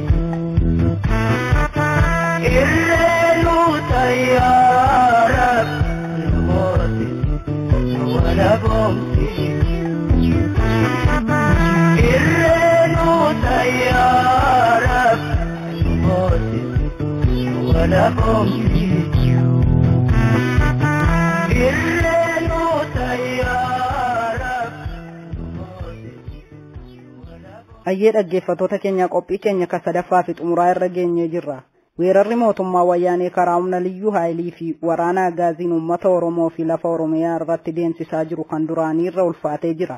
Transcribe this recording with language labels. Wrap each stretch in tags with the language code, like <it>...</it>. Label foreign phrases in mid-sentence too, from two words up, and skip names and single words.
<ar>الليل طيارة نموتي ولا بومتي الليل طيارة نموتي ولا بومتي الليل طيارة</ar> <om>ayyee dhaggeeffattoota keenya qophii keenya ka sadaffaa fi xumuraa irra geenyee jirra. Weerarri mootummaa wayyaanee karaa humna liyyuu haayilii fi waraana agaaziin uummata Oromoo fi lafa Oromiyaa irratti deemsisaa jiru kan duraanii irra ulfaatee jira.</om>